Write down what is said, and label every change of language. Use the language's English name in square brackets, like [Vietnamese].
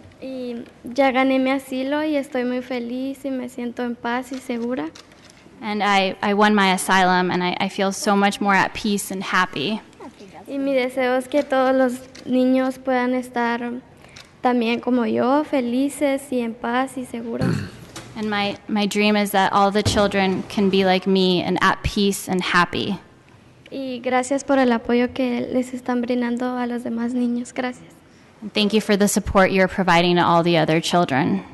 [Spanish] Y ya gané mi asilo y estoy muy feliz y me siento en paz y segura. [English] And I won my asylum, and I feel so much more at peace and happy. [Spanish] Y mi deseo es que todos los niños puedan estar también como yo, felices y en paz y seguros. [English] And my dream is that all the children can be like me and at peace and happy. [Spanish] Y gracias por el apoyo que les están brindando a los demás niños. Gracias. [English] And thank you for the support you're providing to all the other children.